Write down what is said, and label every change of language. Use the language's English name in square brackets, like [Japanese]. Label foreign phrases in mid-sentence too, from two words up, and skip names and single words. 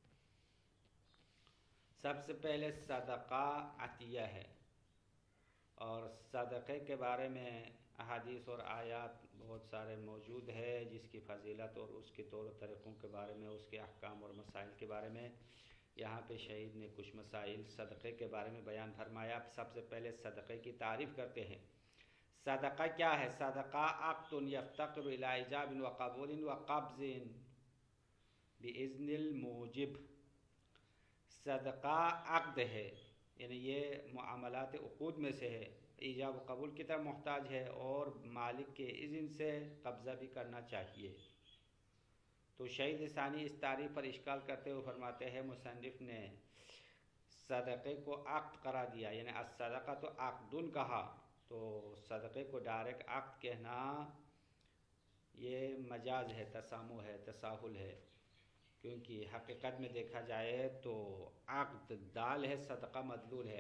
[Urdu] سب سے پہلے صدقہ عطیہ ہے، اور صدقے کے بارے میں احادیث اور آیات بہت سارے موجود ہے، جس کی فضیلت اور اس کے طور و طریقوں کے بارے میں، اس کے احکام اور مسائل کے بارے میں یہاں پہ شہید نے کچھ مسائل صدقے کے بارے میں بیان فرمایا۔ اب سب سے پہلے صدقے کی تعریف کرتے ہیں۔ صدقہ کیا ہے؟ [Arabic] صدقہ عقد یفتقر الی ایجاب و قبول و قبض باذن الموجب۔ [Urdu] صدقہ عقد ہے، یعنی یہ معاملات عقود میں سے ہے، ایجاب و قبول کی طرف محتاج ہے اور مالک کے اذن سے قبضہ بھی کرنا چاہیے۔ تو شہید ثانی اس تعریف پر اشکال کرتے ہوئے فرماتے ہیں، مصنف نے صدقے کو عقد قرار دیا، یعنی [Arabic] الصدقہ تو عقدن [Urdu] کہا، تو صدقے کو ڈائریکٹ عقد کہنا یہ مجاز ہے، تسامح ہے، تساہل ہے، کیونکہ حقیقت میں دیکھا جائے تو عقد دال ہے، صدقہ مدلول ہے۔